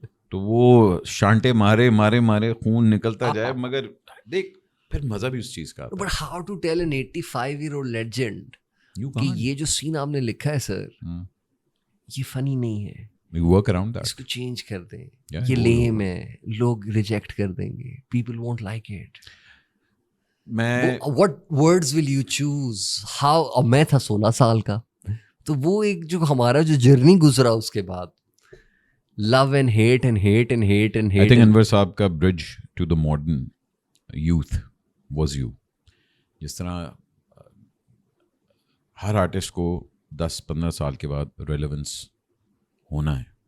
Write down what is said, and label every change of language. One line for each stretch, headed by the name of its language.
Urdu: تو وہ شانٹے مارے خون نکلتا جائے, مگر دیکھ پھر مزہ بھی اس چیز کا.
English: but how to tell an 85-year-old legend
Urdu: کہ یہ جو سین آپ نے لکھا ہے سر یہ فنی نہیں ہے, اس کو چینج کر دیں, یہ لیم ہے, لوگ ریجیکٹ کر دیں گے,
English: People won't like it. what words will you choose, how.
Urdu: اور میں تھا 16 سال کا, تو وہ ایک جو ہمارا جو جرنی گزرا اس کے بعد,
English: love and hate and hate
Urdu: and heat and heat.
English: I think Anwar صاحب کا bridge to the modern youth was you.
Urdu: جس طرح ہر آرٹسٹ کو 10-15 سال کے بعد ریلیونس ہونا ہے.